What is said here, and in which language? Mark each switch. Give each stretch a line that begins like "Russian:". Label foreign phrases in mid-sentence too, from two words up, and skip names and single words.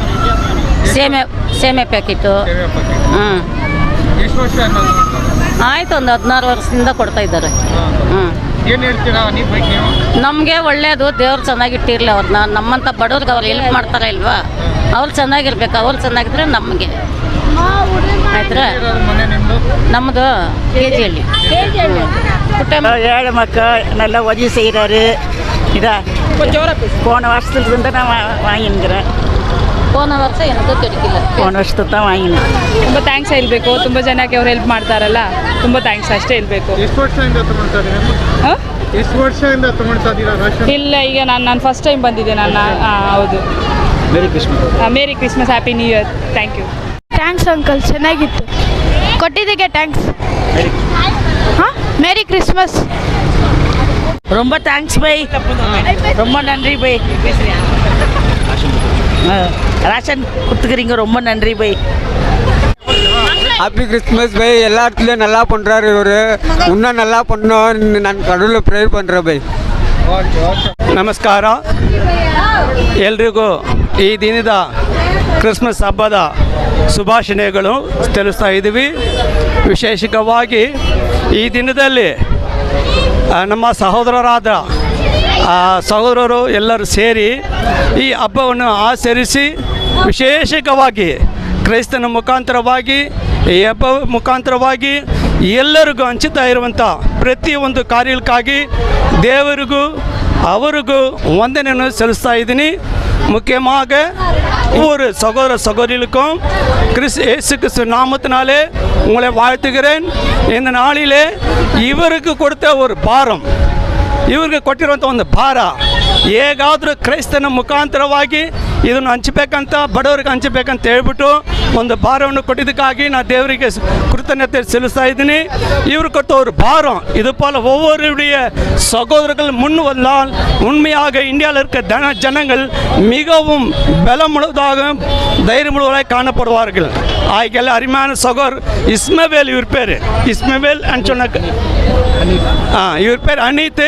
Kannada: ಸೇಮೆ ಪ್ಯಾಕೆಟು. ಆಯಿತು, ಒಂದು 16 ವರ್ಷದಿಂದ ಕೊಡ್ತಾ ಇದ್ದಾರೆ. ಏನು ಹೇಳ್ತೀರಾ ಹನೀಫ್ ಭಾಯ್ಗೆ ನೀವು? ನಮಗೆ ಒಳ್ಳೇದು, ದೇವ್ರು ಚೆನ್ನಾಗಿಟ್ಟಿರಲಿ ಅವ್ರನ್ನ. ನಮ್ಮಂಥ ಬಡವ್ರಿಗೆ ಅವ್ರು ಹೆಲ್ಪ್ ಮಾಡ್ತಾರೆ ಇಲ್ವಾ, ಅವ್ರು ಚೆನ್ನಾಗಿರ್ಬೇಕು. ಅವ್ರು ಚೆನ್ನಾಗಿದ್ರೆ ನಮಗೆ ಆಯ್ತಾ. ಮನೆ ನಿಮ್ಮದು? ನಮ್ಮದು KG குட்டம்
Tamil: 7 மக்கள் நல்லா உதவி செய்கிறாரு. இதா போன வருஷத்துலேருந்து நான் வாங்கினுக்கிறேன்.
Kannada: போன ವರ್ಷ ಏನಕ್ಕೂ ಕೆಡಕಿಲ್ಲ,
Tamil: போன ವರ್ಷದ தான் வாங்கினேன்.
Kannada: ತುಂಬ ಥ್ಯಾಂಕ್ಸ್ ಹೇಳಬೇಕು. ತುಂಬ ಜನಕ್ಕೆ ಅವ್ರು ಹೆಲ್ಪ್ ಮಾಡ್ತಾರಲ್ಲ, ತುಂಬ ಥ್ಯಾಂಕ್ಸ್ ಅಷ್ಟೇ ಹೇಳಬೇಕು. ಎಷ್ಟು ವರ್ಷದಿಂದ ತಗೊಳ್ತಾ ಇದ್ದೀರಾ? ಎಷ್ಟು ವರ್ಷದಿಂದ ತಗೊಳ್ತಾ ಇದ್ದೀರಾ ರೇಷನ್? ಇಲ್ಲ, ಈಗ ನಾನು
English: first time
Kannada: ಬಂದಿದ್ದೆ ಹೌದು.
English: Merry Christmas, happy new year. Thank you. Thanks uncle,
Kannada: ಚೆನ್ನಾಗಿತ್ತು. ಕೊಟ್ಟಿದ್ದಕ್ಕೆ ಥ್ಯಾಂಕ್ಸ್.
English: Haan, Merry Christmas.
Tamil: ரொம்ப தேங்க்ஸ் பை, ரொம்ப நன்றி பை. ரேஷன் கொடுத்துக்கிறீங்க, ரொம்ப நன்றி பை.
English: Happy Christmas bhai.
Tamil: எல்லா இடத்துலையும் நல்லா பண்ணுறாரு இவர், இன்னும் நல்லா பண்ணோன்னு நான் கடவுளை ப்ரேயர் பண்ணுறேன் பೈ.
Kannada: ನಮಸ್ಕಾರ ಎಲ್ರಿಗೂ ಈ ದಿನದ ಕ್ರಿಸ್ಮಸ್ ಹಬ್ಬದ ಶುಭಾಶಯಗಳು ತಿಳಿಸ್ತಾ ಇದ್ದೀವಿ. ವಿಶೇಷವಾಗಿ ಈ ದಿನದಲ್ಲಿ ನಮ್ಮ ಸಹೋದರರು ಎಲ್ಲರೂ ಸೇರಿ ಈ ಹಬ್ಬವನ್ನು ಆಚರಿಸಿ ವಿಶೇಷವಾಗಿ ಕ್ರೈಸ್ತನ ಮುಖಾಂತರವಾಗಿ ಈ ಹಬ್ಬ ಮುಖಾಂತರವಾಗಿ ಎಲ್ಲರಿಗೂ ಹಂಚುತ್ತಾ ಇರುವಂಥ ಪ್ರತಿಯೊಂದು ಕಾರ್ಯಕ್ಕಾಗಿ ದೇವರಿಗೂ ಅವರಿಗೂ ವಂದನೆಯನ್ನು ಸಲ್ಲಿಸ್ತಾ ಇದ್ದೀನಿ.
Tamil: முக்கியமாக ஒவ்வொரு சகோதர சகோதரிகளுக்கும் இயேசு கிறிஸ்து நாமத்தினாலே உங்களை வாழ்த்துகிறேன். இந்த நாளிலே
Kannada: ಇವರಿಗೆ ಕೊಡ್ತ ஒரு ಭಾರಂ, ಇವ್ರಿಗೆ ಕೊಟ್ಟಿರುವಂಥ ಒಂದು ಭಾರ ಹೇಗಾದರೂ ಕ್ರೈಸ್ತನ ಮುಖಾಂತರವಾಗಿ ಇದನ್ನು ಹಂಚಬೇಕಂತ, ಬಡವರಿಗೆ ಹಂಚಬೇಕಂತ ಹೇಳ್ಬಿಟ್ಟು ಒಂದು ಭಾರವನ್ನು ಕೊಟ್ಟಿದ್ದಕ್ಕಾಗಿ ನಾನು ದೇವರಿಗೆ ಕೃತಜ್ಞತೆ ಸಲ್ಲಿಸ್ತಾ ಇದ್ದೀನಿ.
Tamil: இவர் கொடுத்த ஒரு பாரம் இது போல் ஒவ்வொருடைய சகோதரர்கள் முன் வந்தால் உண்மையாக இந்தியாவில் இருக்க ஜனங்கள் மிகவும் பலமுள்ளதாக தைரியமுள்ளவராக காணப்படுவார்கள். ஆகிய அருமையான சகோதரர் இஸ்மவேல், இவர் பேர் இஸ்மவேல் சொன்ன இவர் பேர் அனித்து.